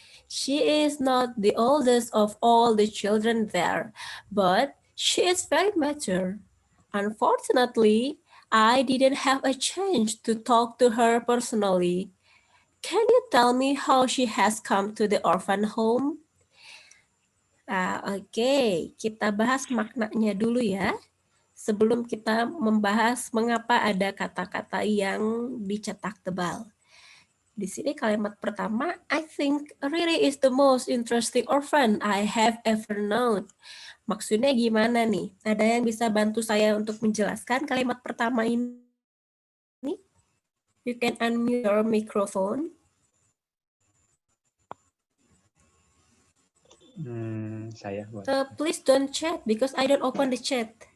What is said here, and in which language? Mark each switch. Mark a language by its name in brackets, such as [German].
[English] She is not the oldest of all the children there, but she is very mature. Unfortunately, I didn't have a chance to talk to her personally. Can you tell me how she has come to the orphan home? [Indonesian] Oke, kita bahas maknanya dulu ya. Sebelum kita membahas mengapa ada kata-kata yang dicetak tebal. Di sini kalimat pertama, [English] I think Riri is the most interesting orphan I have ever known. [Indonesian] Maksudnya gimana nih? Ada yang bisa bantu saya untuk menjelaskan kalimat pertama ini? [English] You can unmute your microphone. [Indonesian] Saya buat. [English] Please don't chat because I don't open the chat.